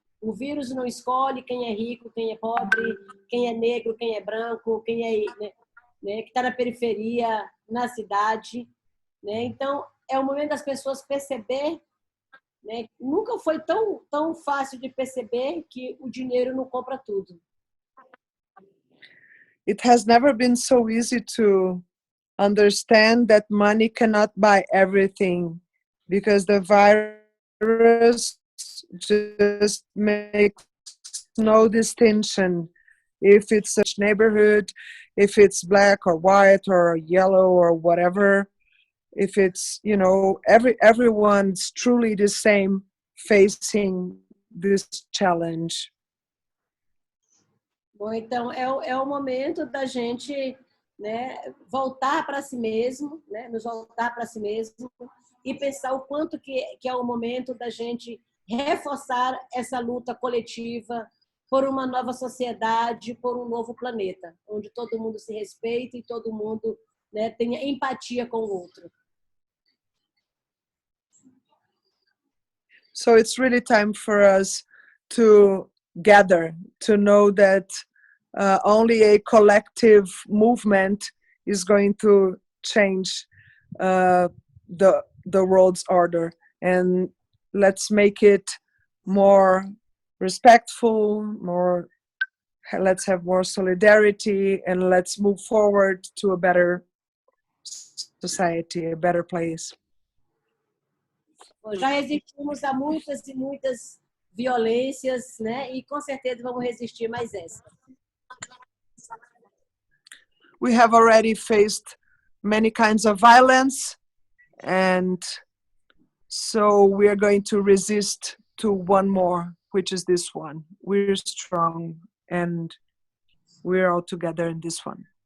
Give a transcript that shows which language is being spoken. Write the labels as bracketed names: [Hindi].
[Portuguese] O vírus não escolhe quem é rico, quem é pobre, quem é negro, quem é branco, quem é, né, que está na periferia, na cidade, né? Então, é o momento das pessoas perceber, né? Nunca foi tão fácil de perceber que o dinheiro não compra tudo. [English] It has never been so easy to understand that money cannot buy everything, because the virus just makes no distinction if it's a neighborhood, if it's black or white or yellow or whatever. If it's, you know, everyone's truly the same facing this challenge. [Portuguese] Bom, então é o momento da gente, né, voltar para si mesmo, né, nos voltar para si mesmo e pensar o quanto que é o momento da gente reforçar essa luta coletiva por uma nova sociedade, por um novo planeta, onde todo mundo se respeita e todo mundo, né, tenha empatia com o outro. [English] So it's really time for us to gather, to know that only a collective movement is going to change the world's order. And let's make it more respectful, let's have more solidarity, and let's move forward to a better society, a better place. [Portuguese] Já resistimos a muitas e muitas violências, né? E com certeza vamos resistir mais essa. [English] We have already faced many kinds of violence, and so we are going to resist to one more, which is this one. We're strong and we're all together in this one.